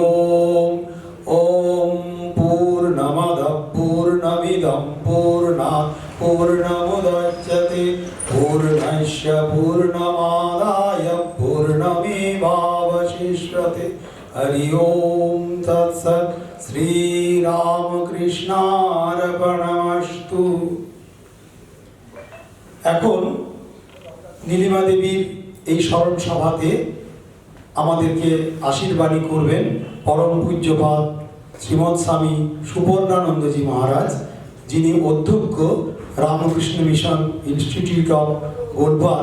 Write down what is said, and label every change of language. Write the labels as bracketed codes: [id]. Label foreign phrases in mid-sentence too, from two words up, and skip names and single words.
[sa] ॐ पूर्णमदः पूर्णमिदं पूर्णात् पूर्णमुदच्यते पूर्णस्य पूर्णमादाय पूर्णमेवावशिष्यते। हरि ओम तत्सत्। শ্রীরামকৃষ্ণার্পণমস্তু। [bn] এখন নীলিমা দেবীর এই স্মরণ সভাতে আমাদেরকে আশীর্বাণী করবেন পরম পূজ্যপাদ শ্রীমৎ স্বামী সুবর্ণানন্দজি মহারাজ, যিনি অধ্যক্ষ রামকৃষ্ণ মিশন ইনস্টিটিউট অফ গোলপার।